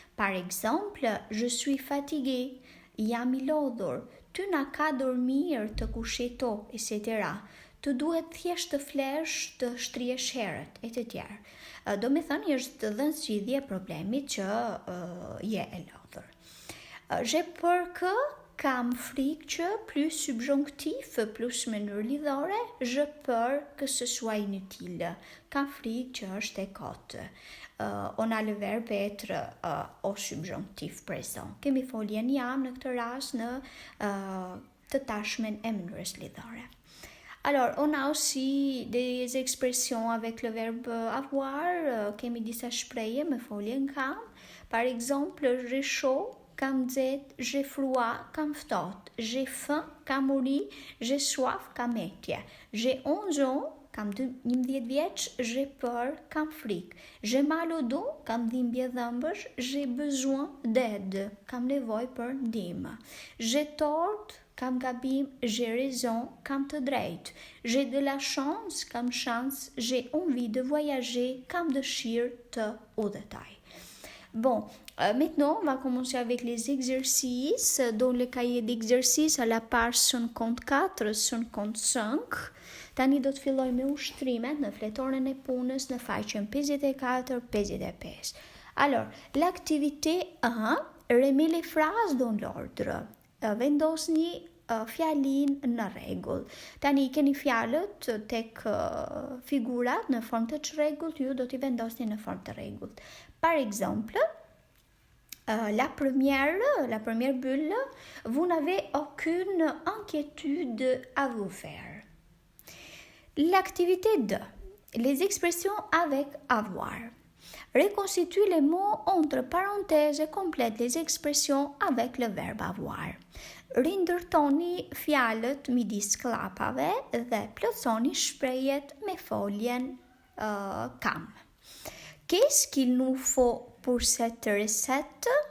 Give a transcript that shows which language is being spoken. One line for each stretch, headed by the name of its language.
French: Par exemple, je suis fatigué,
Albanian: jam I lodhur,
French: ty na ka dormir të kusheto, etc.
Albanian: Të duhet thjesht të flesh, të shtrihesh herët, e të tjerë. Do me thënë është dhënë zgjidhje problemit që je e lodhur.
French: J'ai peur que,
Albanian: kam frikë që,
French: plus subjonctif, plus
Albanian: mënyrë lidhore,
French: je peur que ce soit inutile.
Albanian: Kam frikë që është e kotë.
French: On a le verbe être au subjonctif présent.
Albanian: Kemi foljen jam në këtë rast në të tashmen e mënyrës lidhore.
French: Alors, on a aussi des expressions avec le verbe avoir.
Albanian: Kemi disa shprehje me foljen kam.
French: Par exemple, j'ai chaud,
Albanian: kam nxehtë,
French: j'ai froid,
Albanian: kam ftohtë,
French: j'ai faim,
Albanian: kam uri,
French: j'ai soif,
Albanian: kam etje.
French: J'ai 11 ans,
Albanian: kam 11 vjeç,
French: j'ai peur,
Albanian: kam frikë.
French: J'ai mal au dos,
Albanian: kam dhimbje dhëmbësh,
French: j'ai besoin d'aide,
Albanian: kam nevojë për ndihmë.
French: J'ai tort,
Albanian: kam gabim,
French: j'ai raison,
Albanian: kam të drejtë.
French: J'ai de la chance, kam chance, j'ai envie de voyager,
Albanian: kam dëshirë të udhëtoj.
French: Bon, maintenant, on va commencer avec les exercices. Dans le cahier d'exercice, à la page 54, 55,
Albanian: tani do të filloj me ushtrimet në fletoren e punës në faqen 54, 55.
French: Alors, l'activité 1, remet les phrases dans l'ordre.
Albanian: Vendosni fjalin në rregull. Tani keni fjalët tek figurat në formë të çrregullt, ju do t'i vendosni në formë të rregullt.
French: Par exemple, la première bulle, vous n'avez aucune inquiétude à vous faire. L'activité 2, les expressions avec avoir. Reconstitue les mots entre parenthèses et complète les expressions avec le verbe avoir.
Albanian: Rindërtoni fjalët midis klapave dhe plotësoni shprehjet me foljen kam.
French: Qu'est-ce qu'il nous faut pour cette recette?